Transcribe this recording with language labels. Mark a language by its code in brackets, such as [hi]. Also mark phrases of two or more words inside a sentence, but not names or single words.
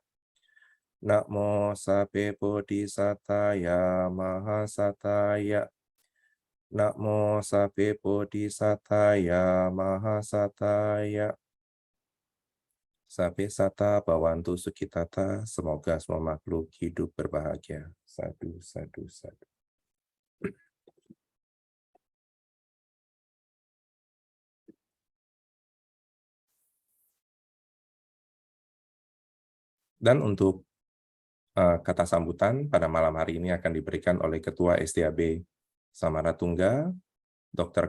[pi] Namo sabbe bodhisatthaya mahasatthaya. Namo sabbe bodhisatthaya mahasatthaya. Sabbe satta bhavantu sukhitata. [id] Semoga semua makhluk hidup berbahagia. [pi] Sadu, sadu, sadu. [id] Dan untuk kata sambutan pada malam hari ini akan diberikan oleh Ketua SDAB Samaratungga, Dr.